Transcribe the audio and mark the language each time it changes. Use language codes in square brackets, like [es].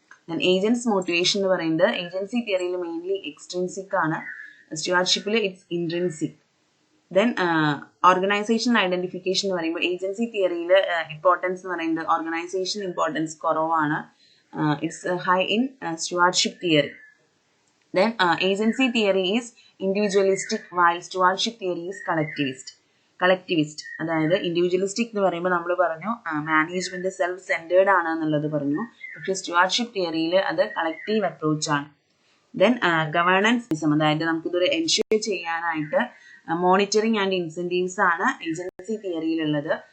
[ml] Then agents motivation എന്ന് പറയുന്നത് agency തിയറിയിൽ മെയിൻലി എക്സ്ട്രിൻസിക് ആണ്, സ്റ്റുവാർഡ്ഷിപ്പിൽ it's intrinsic. Then organisation identification എന്ന് പറയുമ്പോൾ ഏജൻസി തിയറിയിൽ ഇമ്പോർട്ടൻസ് എന്ന് പറയുന്നത് ഓർഗനൈസേഷൻ ഇമ്പോർട്ടൻസ് കുറവാണ്, it's high in stewardship theory. [en] Then agency theory is individualistic while stewardship theory is collectivist. [ml] Collectivist, അതായത് ഇൻഡിവിജ്വലിസ്റ്റിക് എന്ന് പറയുമ്പോൾ നമ്മൾ പറഞ്ഞു മാനേജ്മെന്റ് സെൽഫ് സെന്റേർഡ് ആണ് എന്നുള്ളത് പറഞ്ഞു. പക്ഷെ സ്റ്റുവാർഡ്ഷിപ്പ് തിയറിയിൽ അത് കളക്റ്റീവ് അപ്രോച്ച് ആണ്. ദെൻ ഗവേണൻസ്, അതായത് നമുക്കിതൊരു എൻഷുർ ചെയ്യാനായിട്ട് മോണിറ്ററിങ് ആൻഡ് ഇൻസെന്റീവ്സ് ആണ് ഏജൻസി തിയറിയിലുള്ളത്.